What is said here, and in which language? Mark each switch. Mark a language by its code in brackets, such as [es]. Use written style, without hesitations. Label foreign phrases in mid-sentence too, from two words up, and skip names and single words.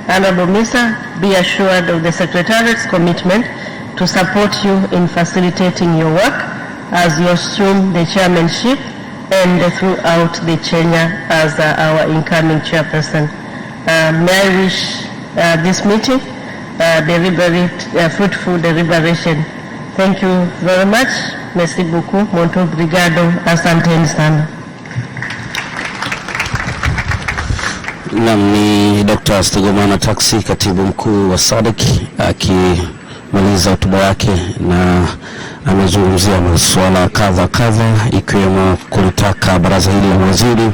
[en] Honorable Minister, be assured of the Secretariat's commitment to support you in facilitating your work as you assume the chairmanship and throughout the tenure as our incoming chairperson. May I wish this meeting fruitful deliberation. Thank you very much. [fr] Merci beaucoup. [pt] Muito obrigado. [sw] Asanteni sana. Ni Dr. Stegomana Taxi, katibu mkuu wa Sadc, akimaliza hotuba yake na amezungumzia masuala kadha ikiwemo kulitaka baraza hili la mawaziri